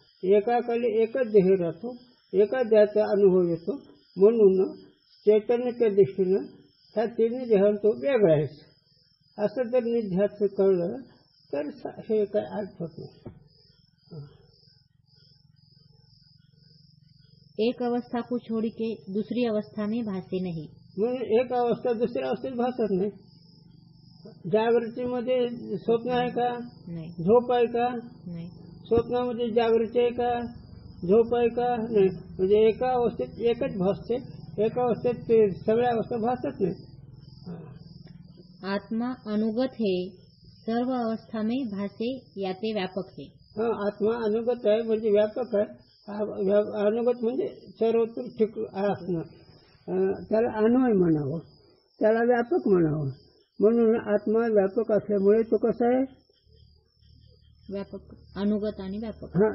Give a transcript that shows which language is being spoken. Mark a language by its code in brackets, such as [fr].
[mr] एकाकाळी एकच देह राहतो, एका देहाचा अनुभव येतो. म्हणून चैतन्याच्या दृष्टीनं ह्या तिन्ही देहांत तो वेगळा आहे असं जर निध्यास कळलं तर हे काय अर्थ होत नाही. [hi] एक अवस्था को छोड़ के दूसरी अवस्था में भासे नहीं. [mr] म्हणून एक अवस्था दुसऱ्या अवस्थेत भासत नाही. जागृतीमध्ये स्वप्न आहे का? नाही. झोप आहे का? नाही. स्वप्नामध्ये जागृती आहे का? झोप आहे का? नाही. म्हणजे एका अवस्थेत एकच भासते, एका अवस्थेत सगळ्या अवस्था भासत नाही. [hi] आत्मा अनुगत है, सर्व अवस्था में भासे याते व्यापक है. [mr] आत्मा अनुगत आहे म्हणजे व्यापक आहे. अनुगत म्हणजे सर्वत्र ठीक असणं, त्याला अन्वय म्हणावं, त्याला व्यापक म्हणावं. म्हणून आत्मा व्यापक असल्यामुळे तो कसा आहे? व्यापक. अनुगत आणि व्यापक